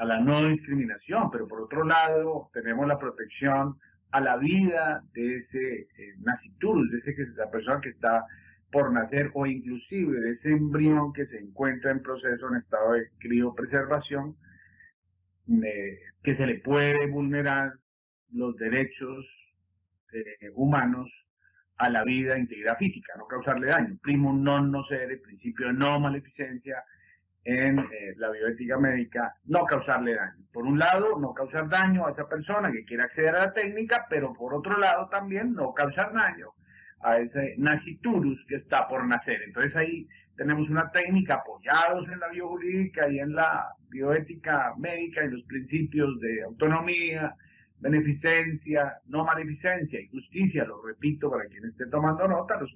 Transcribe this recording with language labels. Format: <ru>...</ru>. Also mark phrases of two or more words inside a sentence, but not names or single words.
<es>la no discriminación, pero por otro lado tenemos la protección a la vida de ese nasciturus, de la persona que está por nacer, o inclusive de ese embrión que se encuentra en proceso, en estado de criopreservación, que se le puede vulnerar los derechos humanos a la vida e integridad física, no causarle daño.</es> <la>Primum non nocere,</la> <es>principio de no maleficencia en la bioética médica, no causarle daño. Por un lado, no causar daño a esa persona que quiere acceder a la técnica, pero por otro lado también no causar daño a ese nasciturus que está por nacer. Entonces ahí tenemos una técnica apoyados en la biojurídica y en la bioética médica y los principios de autonomía, beneficencia, no maleficencia y justicia, lo repito para quien esté tomando nota, los</es>